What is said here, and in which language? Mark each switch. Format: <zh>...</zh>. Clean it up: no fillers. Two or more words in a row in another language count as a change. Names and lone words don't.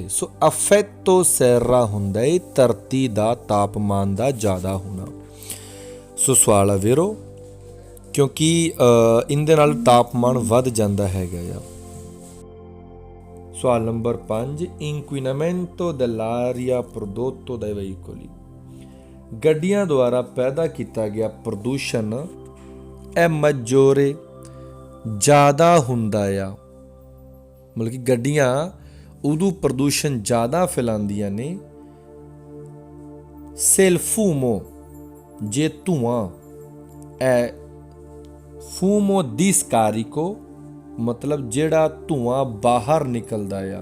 <pa>ਸੋ</pa> <it>effetto serra</it> <pa>ਹੁੰਦਾ ਹੈ ਧਰਤੀ ਦਾ ਤਾਪਮਾਨ ਦਾ ਜ਼ਿਆਦਾ ਹੋਣਾ। ਸੋ ਸਵਾਲ ਆ ਵੀਰੋ, ਕਿਉਂਕਿ ਇਹਦੇ ਨਾਲ ਤਾਪਮਾਨ ਵੱਧ ਜਾਂਦਾ ਹੈਗਾ ਆ। ਸਵਾਲ ਨੰਬਰ 5</pa> <it>inquinamento dell'aria prodotto dai veicoli</it> <pa>ਗੱਡੀਆਂ ਦੁਆਰਾ ਪੈਦਾ ਕੀਤਾ ਗਿਆ ਪ੍ਰਦੂਸ਼ਣ ਇਹ ਮਜੋਰੇ ਜ਼ਿਆਦਾ ਹੁੰਦਾ ਆ। ਮਤਲਬ ਕਿ ਗੱਡੀਆਂ ਉਦੋਂ ਪ੍ਰਦੂਸ਼ਣ ਜ਼ਿਆਦਾ ਫੈਲਾਉਂਦੀਆਂ ਨੇ। ਸੇਲਫੂਮੋ ਜੇ ਧੂਆਂ, ਇਹ</pa> <it>fumo di scarico</it> <pa>ਮਤਲਬ ਜਿਹੜਾ ਧੂਆਂ ਬਾਹਰ ਨਿਕਲਦਾ ਆ।</pa>